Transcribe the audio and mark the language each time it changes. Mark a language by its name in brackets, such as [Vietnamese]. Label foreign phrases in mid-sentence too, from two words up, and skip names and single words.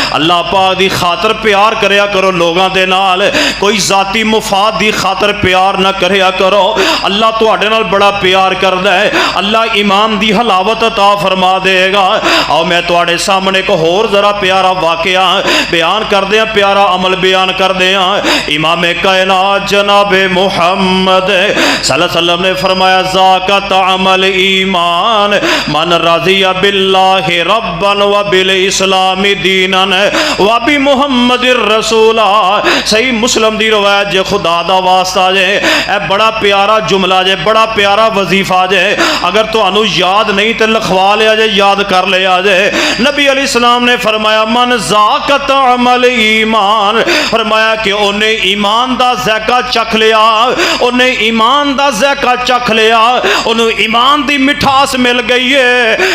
[Punjabi] اللہ پاک دی خاطر پیار کریا کرو لوگوں دے نال، کوئی ذاتی مفاد دی خاطر پیار نہ کریا کرو. اللہ تہاڈے نال بڑا پیار کردا ہے، اللہ ایمان دی حلاوت عطا فرما دے. آؤ میں تہاڈے سامنے کو ہور ذرا پیارا واقعہ بیان کردے ہیں، پیارا عمل بیان کردے ہیں. امام کائنات جناب محمد صلی اللہ علیہ وسلم نے فرمایا [Arabic] ذاق طعم الإيمان من رضي بالله ربا وبالإسلام دينا وبمحمد رسولا. [Punjabi] صحیح مسلم دی روایت جے، خدا دا واسطہ جے ایہ بڑا پیارا جملہ جے، بڑا پیارا وظیفہ جے. اگر تہانوں یاد نہیں تو لکھوا لیا جے، یاد کر لیا جے. نبی علیہ السلام نے فرمایا [Arabic] من ذاق طعم الإيمان, [Punjabi] فرمایا کہ اونہاں ایمان دا ذائقہ چکھ لیا، اونہاں ایمان دا ذائقہ چکھ لیا، اونہاں ایمان دی مٹھاس مل گئی ہے.